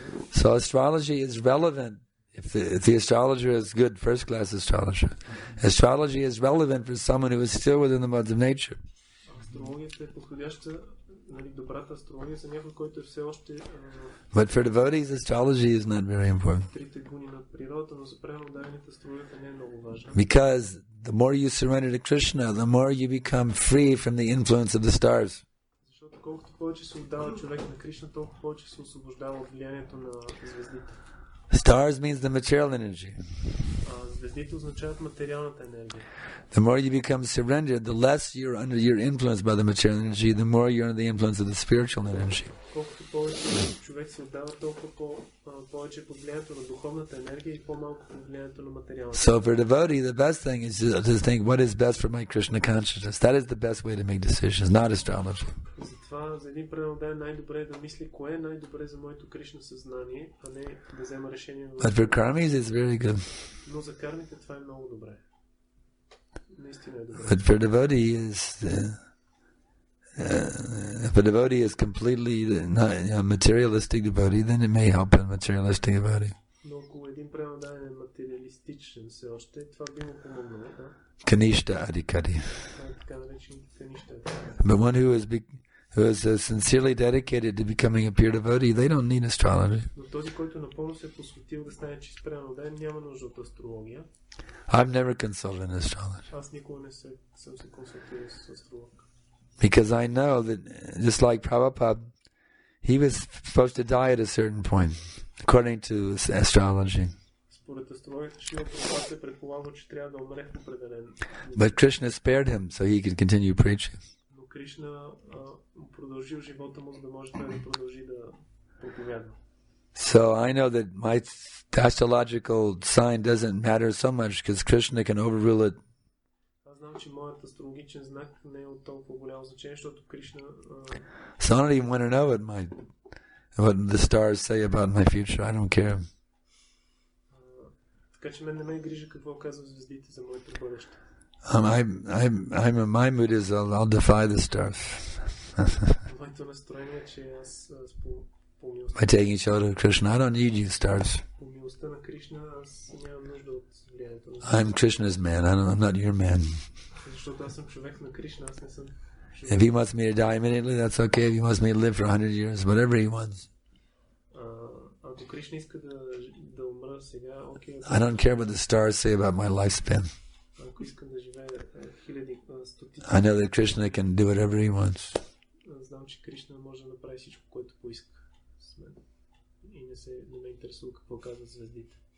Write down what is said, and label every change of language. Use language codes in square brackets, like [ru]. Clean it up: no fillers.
[en] So astrology is relevant If the astrologer is good, first-class astrologer, astrology is relevant for someone who is still within the modes of nature. [bg] Астрологията е подходяща, нали, добрата астрология за някой, който е все още [en] But for devotees, astrology is not very important. [bg] трите гуни на природата, но за правилно дадените астрологията не е много важна. [en] Because the more you surrender to Krishna, the more you become free from the influence of the stars. [bg] Защото колкото повече се отдава човек на Кришна, толкова повече се освобождава от влиянието на звездите. [en] Stars means the material energy. [bg] Звездите означават материалната енергия. [en] The more you become surrendered, the less you're influenced by the material energy, the more you're under the influence of the spiritual energy. [bg] Колкото повече човек се отдава, толкова повече под влиянието на духовната енергия и по-малко под влиянието на материалната. [en] So for a devotee, the best thing is to think what is best for my Krishna consciousness. That is the best way to make decisions, not astrology. [bg] Затова за един преданен най-добре е да мисли кое е най-добре за моето Кришна съзнание, а не да взема решение. [en] But for karmis, it's very good. [bg] Но за кармите това е много добре. Наистина е добре. [en] But for devotee if a devotee is completely not a materialistic devotee, then it may help a materialistic devotee. [bg] Но ако един преданен е материалистичен все още, това би му помогнало, да? [en] Kanishta Adhikari. [bg] Така наречените канища. [en] But one who is sincerely dedicated to becoming a pure devotee, they don't need astrology. [bg] Но този, който напълно се е посветил да стане чист преданен, няма нужда от астрология. [en] I've never consulted an astrologer. [bg] Аз никога не съм се консултирал с астролог. [en] Because I know that, just like Prabhupada, he was supposed to die at a certain point, according to astrology. [bg] Според астрологията, Шрила Прабхупада се предполага, че трябва да умре в определен. [en] But Krishna spared him so he could continue preaching. [bg] Но Кришна продължил живота му, за да може той да продължи да проповядва. [en] So I know that my astrological sign doesn't matter so much because Krishna can overrule it. [bg] Аз знам, че моят астрологичен знак не е от толкова голямо значение, защото Кришна... [en] So I don't even want to know what the stars say about my future. I don't care. [bg] Така че мен не ме грижа какво казват звездите за моето бъдеще. [en] My mood is I'll defy the stars. [bg] Моето настроение е, че аз по милостта... [en] By taking shelter of Krishna, I don't need you stars. [bg] По милостта на Кришна аз нямам нужда от влиянието на... [en] I'm Krishna's man. I'm not your man. [bg] Защото аз съм човек на Кришна, аз не съм... [en] If he wants me to die immediately, that's okay. If he wants me to live for 100 years, whatever he wants. [bg] Ако Кришна иска да умра сега, окей. [en] I don't care what the stars say about my lifespan. [bg] Ако искам да живея хиляди, стотици... [en] I know that Krishna can do whatever he wants. [bg] Знам, че Кришна може да направи всичко, което поиска с мен. И не ме интересува какво казват звездите.